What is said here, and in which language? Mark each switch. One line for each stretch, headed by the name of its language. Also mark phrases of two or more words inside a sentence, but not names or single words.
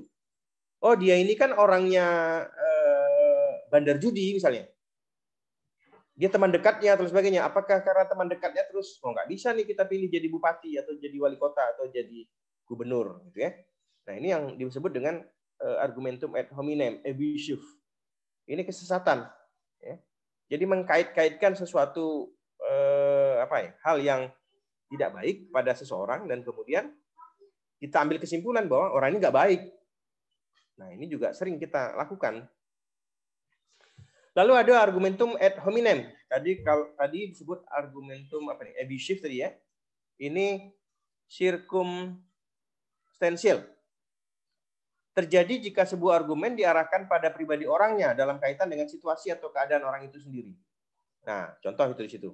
Indonesian: Oh, dia ini kan orangnya bandar judi misalnya. Dia teman dekatnya atau sebagainya. Apakah karena teman dekatnya terus nggak bisa nih kita pilih jadi bupati atau jadi wali kota atau jadi gubernur gitu ya. Nah, ini yang disebut dengan
Latin: argumentum ad hominem,
Indonesian: abusive. Ini kesesatan ya. Jadi mengkait-kaitkan sesuatu hal yang tidak baik pada seseorang dan kemudian kita ambil kesimpulan bahwa orang ini nggak baik. Nah, ini juga sering kita lakukan. Lalu ada
Latin: argumentum ad hominem.
Indonesian: Tadi disebut
Latin: argumentum abusive
Indonesian: tadi ya. Ini circumstantial. Terjadi jika sebuah argumen diarahkan pada pribadi orangnya dalam kaitan dengan situasi atau keadaan orang itu sendiri. Nah, contoh itu di situ.